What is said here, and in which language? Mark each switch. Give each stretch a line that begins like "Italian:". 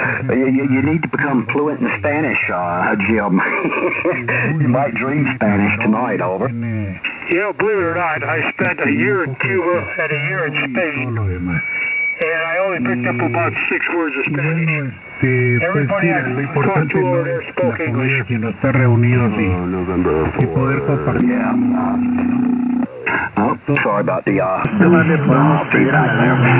English: You need to become fluent in Spanish, Jim. You might dream Spanish tonight, over. You know, believe it or not, I spent a year in Cuba and a year in Spain, and I only picked up about 6 words of Spanish. Everybody I talked to over there spoke English.
Spanish: Estar reunidos y poder compartir.
English: Oh, sorry about the feedback there.